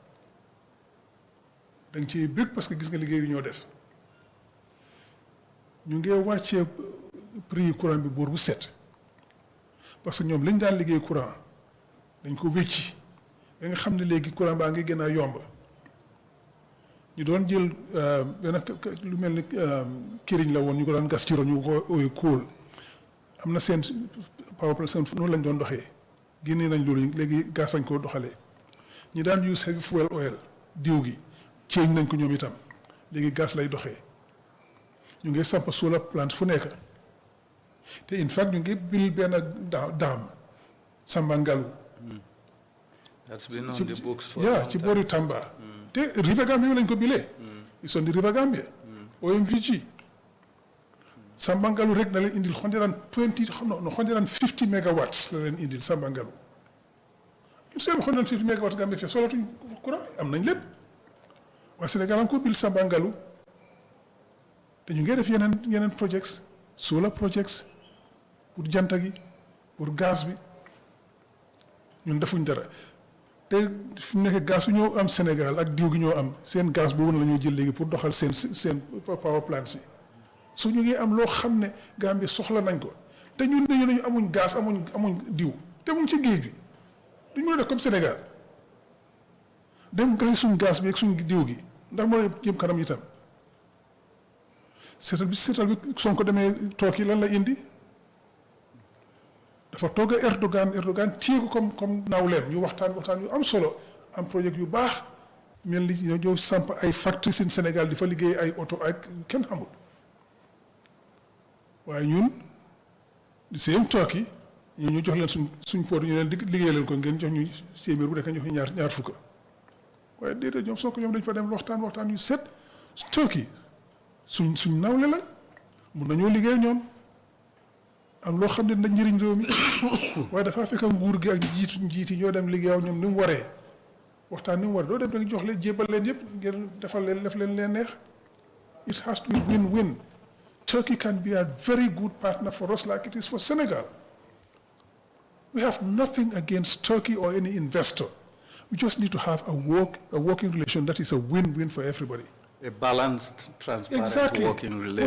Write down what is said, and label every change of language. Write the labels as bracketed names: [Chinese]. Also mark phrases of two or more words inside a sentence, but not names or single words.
[Wolof] da nga ciy bëgg [French] parce que [Wolof] gis nga liggéey yu ñoo def ñu ngi wàccee [French] prix courant [Wolof] bi boor bu set [French] parce que [Wolof] ñoom lañ daan liggéey courant dañ ko wécci ba nga xam ne léegi courant baa ngi gën a yomb ñu doon jël benn lu mel ni këriñ la woon ñu ko daan gas ci ron ñu ko ooy kóol am na seen [English] power plant [Wolof] seen noonu lañ doon doxee génnee nañ loolu léegi gas lañ ko doxalee ñi daan [English] use heavy fuel oil [Wolof] diw gi ceeñ nañ ko ñoom itam léegi gas lay doxee ñu ngi samp [English] solar plant [Wolof] fu nekk te [English] in fact [Wolof] ñu ngi bil benn daam Sambangalu [English] that's been on the books for [Wolof] ci boori Tamba te River Gambia lañ ko bilee [English] it's on the River Gambia [Wolof] OMVG Sambangalu rek na leen indil 150 megawatts la leen indil Sambangalu ñu seen 150 megawatts Gambia fii solatuñ courant am nañ lépp waa Sénégal am ko bil Sambangalu te ñu ngi def yeneen [English] projects solar projects [Wolof] pour janta gi pour gaz bi ñun defuñ dara te fu nekk gaz bi ñoo am Sénégal ak diw gi ñoo am seen gaz boobu la ñoo jël léegi pour doxal seen [English] power plants [Wolof] yi su ñu ngi am loo xam ne Gambie soxla nañ ko te ñun dañu nañu amuñ gaz amuñ diw te mu ngi ci géej bi duñ mën a def comme Sénégal dem gasi suñ gaz bi ak suñ diw gi ndax moo jëm kanam itam seetal bi Sonko demee tooki lan la indi dafa togg Erdogan téye ko comme nawleem ñu waxtaan yu am solo am projet yu baax mel ni ñoo samp ay [English] factories in Senegal [Wolof] di fa liggéey ay auto ay kenn xamul waaye ñun di same Turkey ñu jox leen suñ port ñu leen liggéey leen ko ngeen jox ñu téeméer bu nekk ñu jox ñaar fukk waaye déedéet ñoom Sonko ñoom dañ fa dem waxtaan yu set Turkey suñ nawle lañ mun nañoo liggéey ñoom am loo xam ne nag njëriñ réew mi waaye dafa fekk nguur gi ak njiit yi ñoo dem liggéey ak ñoom ni mu waree waxtaan ni mu waree doo dem rek jox leen jébal leen yëpp ngeen def leen neex [English] it has to be win-win. Turkey can be a very good partner for us like it is for Senegal. We have nothing against Turkey or any investor. We just need to have a working relation that is a win-win for everybody. A balanced, transparent working relationship.